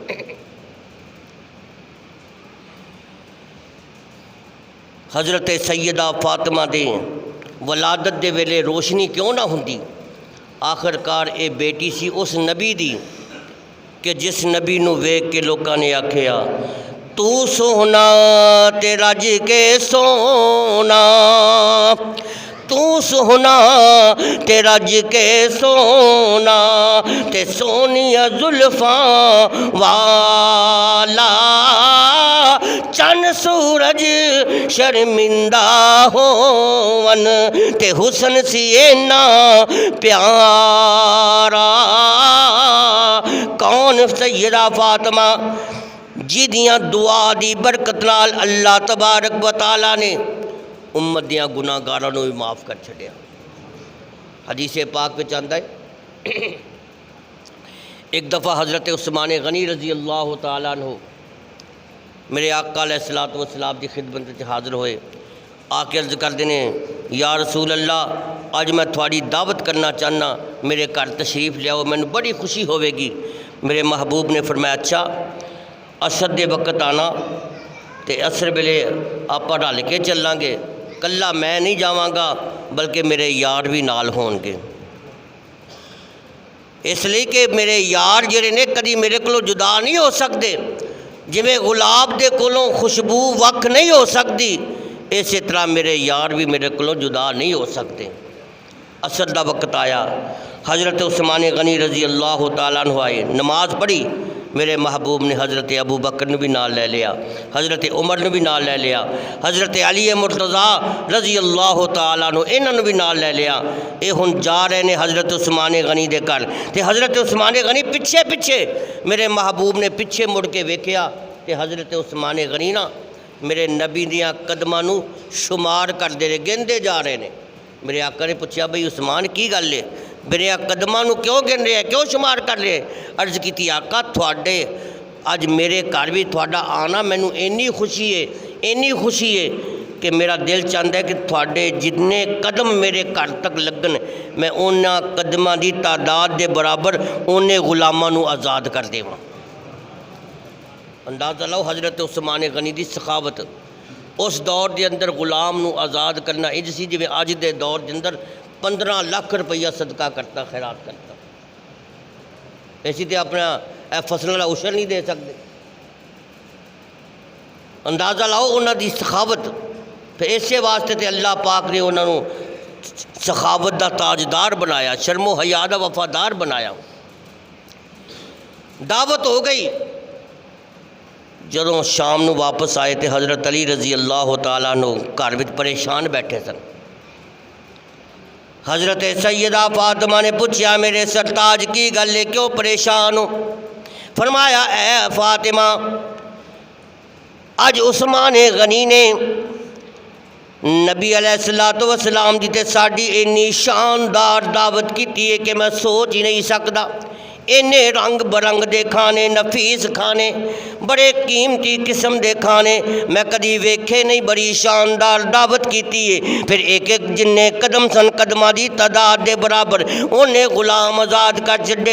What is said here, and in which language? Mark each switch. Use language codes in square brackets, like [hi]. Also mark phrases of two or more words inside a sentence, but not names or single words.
[pa] حضرت سیدہ فاطمہ دے ولادت دے ویلے روشنی کیوں نہ ہوندی؟ آخر کار اے بیٹی سی اس نبی دی کہ جس نبی نو ویکھ کے لوکاں نے آکھیا تو سونا تے رج کے سونا، تو سونا تے رج کے سونا، تے سونیا زلفاں والا چن سورج شرمندہ ہون، تے حسن سی اینا پیارا۔ کون؟ سیدہ فاطمہ جی دیاں دعا دی برکت نال [ar] اللہ تبارک و تعالیٰ [pa] نے امت دیاں گناہ گاراں نوں بھی معاف کر چھڑیا۔ حدیث پاک وچ آندا ہے ایک دفعہ حضرت عثمان غنی [ar] رضی اللہ تعالیٰ عنہ [pa] میرے آقا [ar] علیہ الصلوۃ والسلام [pa] دی خدمت وچ حاضر ہوئے، آ کے عرض کر دینے [ar] یا رسول اللہ [pa] اج میں تھوڑی دعوت کرنا چاہنا، میرے گھر تشریف لیاؤ، مینوں بڑی خوشی ہوے گی۔ میرے محبوب نے فرمایا اچھا عصر دے وقت آنا تے عصر ویلے آپا رل کے چلاں گے، کلا میں نہیں جاواں گا بلکہ میرے یار بھی نال ہون گے، اس لیے کہ میرے یار جڑے نے کدی میرے کولوں جدا نہیں ہو سکتے، جویں گلاب دے کولوں خوشبو وکھ نہیں ہو سکتی، اسی طرح میرے یار بھی میرے کولوں جدا نہیں ہو سکتے۔ عصر دا وقت آیا، حضرت عثمان غنی [ar] رضی اللہ تعالیٰ عنہ [pa] آئے، نماز پڑھی، میرے محبوب نے حضرت ابو بکر نے بھی نال لے لیا، حضرت عمر نے بھی نال لے لیا، حضرت علی مرتضیٰ [ar] رضی اللہ تعالیٰ عنہ [pa] انہوں نے بھی نال لے لیا۔ اے ہن جا رہے نے حضرت عثمان غنی دے گھر، تے حضرت عثمان غنی پیچھے پیچھے، میرے محبوب نے پیچھے مڑ کے ویکھیا تے حضرت عثمان غنی نا میرے نبی دیاں قدماں نوں شمار کردے رہے، گندے جا رہے نے۔ میرے آقا نے پوچھا بھئی عثمان کی گل ہے، میرے قدماں نوں کیوں گن رہے ہیں، کیوں شمار کر رہے ہیں؟ عرض کیتی آقا تھوڑے اج میرے گھر بھی تھوڑا آنا مینوں اینی خوشی ہے، اینی خوشی ہے کہ میرا دل چاہتا ہے کہ تھوڑے جتنے قدم میرے گھر تک لگن میں انہاں قدماں دی تعداد دے برابر انہیں غلاماں نوں آزاد کر دیواں۔ اندازہ لو حضرت عثمان غنی دی سخاوت، اس دور دے اندر غلام نو آزاد کرنا انج سی جویں اج دے دور دے اندر 15 لاکھ روپیہ صدقہ کرتا، خیرات کرتا، ایسی تے اپنا فصل والا عشر نہیں دے سکتے۔ اندازہ لاؤ انہاں دی سخاوت، پھر اسی واسطے تے اللہ پاک نے انہاں نو سخاوت دا تاجدار بنایا، شرم و حیا دا وفادار بنایا۔ دعوت ہو گئی، جدوں شام نو واپس آئے تے حضرت علی [ar] رضی اللہ تعالیٰ عنہ [pa] گھر وچ پریشان بیٹھے سن۔ حضرت سیدہ فاطمہ نے پوچھا میرے سرتاج کی گل ہے، کیوں پریشان ہو؟ فرمایا اے فاطمہ اج عثمان غنی نے نبی [ar] علیہ السلام [pa] دی تے ساڈی اینی شاندار دعوت کیتی ہے کہ میں سوچ ہی نہیں سکدا۔ اینے رنگ برنگ دے کھانے، نفیس کھانے، بڑے قیمتی قسم دے کھانے میں کدی ویکھے نہیں، بڑی شاندار دعوت کیتی ہے۔ پھر ایک ایک جننے قدم سن قدماں دی تعداد دے برابر انہیں غلام آزاد کر چھڈے۔